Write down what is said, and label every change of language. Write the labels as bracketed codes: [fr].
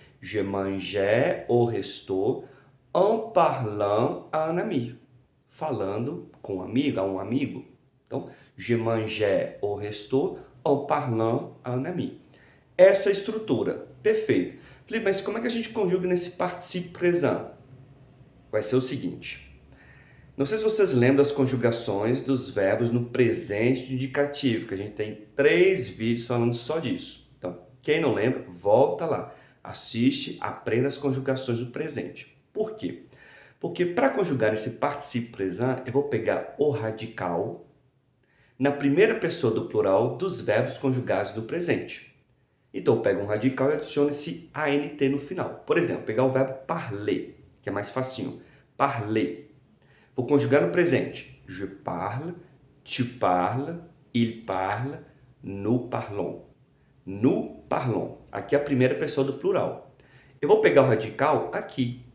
[fr] Je mangeais au resto en parlant à un ami. [pt] Falando com um amigo, a um amigo. Então, [fr] je mangeais au resto en parlant à un ami. [pt] Essa estrutura, perfeito. Felipe, mas como é que a gente conjuga nesse participe présent? Vai ser o seguinte. Não sei se vocês lembram das conjugações dos verbos no presente indicativo, que a gente tem 3 vídeos falando só disso. Então, quem não lembra, volta lá. Assiste, aprenda as conjugações do presente. Por quê? Porque para conjugar esse participe présent, eu vou pegar o radical na primeira pessoa do plural dos verbos conjugados do presente. Então, eu pego um radical e adiciono esse ANT no final. Por exemplo, pegar o verbo parler, que é mais facinho. Parler. Vou conjugar no presente. [fr] Je parle, tu parles, il parle, nous parlons. Nous parlons. [pt] Aqui é a primeira pessoa do plural. Eu vou pegar o radical aqui.